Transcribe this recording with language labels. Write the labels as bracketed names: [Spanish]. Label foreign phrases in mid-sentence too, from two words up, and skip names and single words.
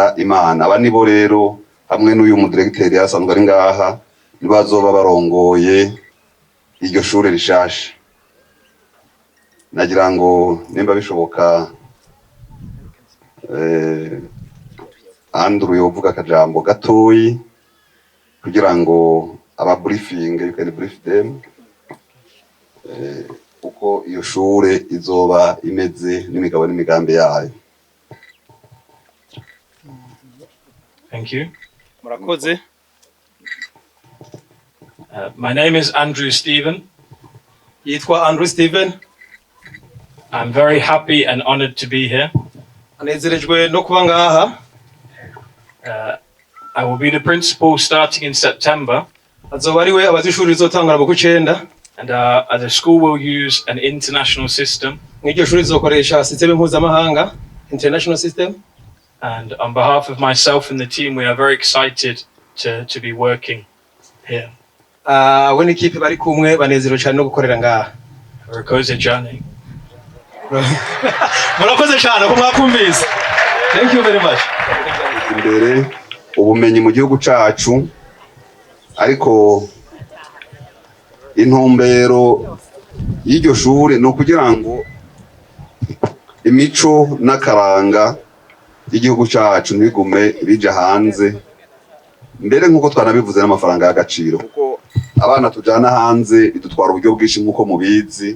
[Rundi] Aba nibo rero hamwe n'uyu mudiregiteri asanzwe ari ngaha bazoba barongoye iryo shure rishasha. Nagira ngo nimba bishoboka Andrew yovuga akajambo gatoyi kugira ngo aba briefing, [English] you can brief them [Rundi] uko iyo shure izoba imeze n'imigabo n'imigambi yayo. [English] Thank you. [Rundi] Murakoze. [English] My name is Andrew Stephen. [Rundi] Yitwa Andrew Stephen. [English] I'm very happy and honored to be here. [Rundi] Anezerejwe no kuba ngaha. [English] I will be the principal starting in September. [Rundi] Azoba ariwe abazishuri rizotangura mu kw'icenda. [English] And the school will use an international system. [Rundi] N'iryo shuri rizokoresha system mpuzamahanga, [English] international system. And on behalf of myself and the team, we are very excited to be working here. [Rundi] We n'ikipe bari kumwe banezerewe cyane no gukorera ngaha. Murakoze cyane. Murakoze cyane ko mwakumvise. [English] Thank you very much. [Rundi] Imbere ubumenyi mu gihugu cacu, ariko intumbero y'iryo shure no kugira ngo imico n'akaranga y'igihugu cacu ntibigume bija hanze, mbere nk'uko twanabivuze n'amafaranga y'agaciro, kuko abana tujana hanze bidutwara uburyo bwinshi nk'uko mubizi.